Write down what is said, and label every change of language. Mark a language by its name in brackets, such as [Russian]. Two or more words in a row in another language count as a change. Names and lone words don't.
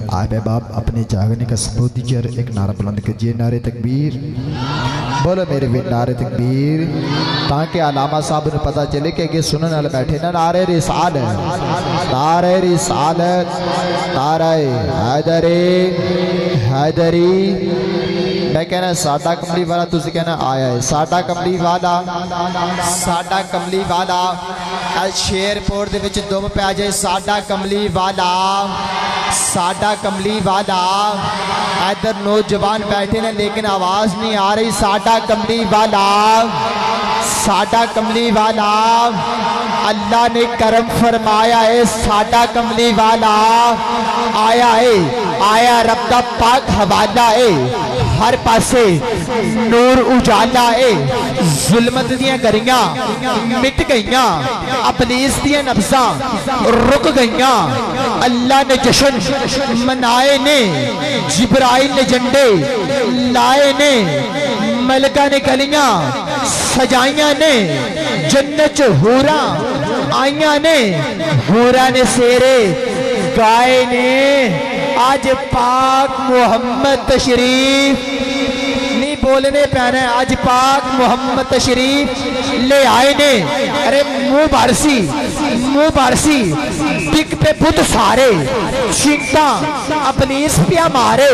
[Urdu] آپ احباب اپنے جاگنے کا ثبوت دیجیے اور ایک نعرہ بلند کیجیے، نعرہ تکبیر بولو میرے بھی نعرہ تکبیر، تاکہ علامہ صاحب [Punjabi] نے پتہ چلے [Urdu] کہ یہ سنن والے بیٹھے نا۔ نعرہ رسالت، نعرہ رسالت، نعرہ حیدری حیدری۔ [Punjabi] میں کہنا ساڈا کملی والا، تسی کہنا آیا ہے ساڈا کملی والا، ساڈا کملی والا۔ شیر پور دے وچ دم پہ آ جائے، ساڈا کملی والا، ساڈا کملی والا۔ ادھر نوجوان بیٹھے نے لیکن آواز نہیں آ رہی، ساڈا کملی والا، ساڈا کملی والا۔ [Urdu] اللہ نے کرم فرمایا ہے، [Punjabi] ساڈا کملی والا آیا ہے، آیا رب دا پاک حوالہ ہے، ہر پاسے نور اجالا ہے۔ ظلمت دیاں گریاں مٹ گئیاں، ابلیس دیاں نبضاں رک گئیاں۔ اللہ نے جشن منائے نے، جبرائیل نے جھنڈے لائے نے، ملکہ نے گلیاں سجائیاں نے، جنت حوراں آئیاں نے، حوراں نے سیرے گائے نے۔ آج پاک محمد تشریف نہیں بولنے پہنے، آج پاک محمد تشریف لے آئے نے۔ ارے منہ بارسی، منہ بارسی، ٹک پہ بت سارے، چنتا ابلیس پہ مارے۔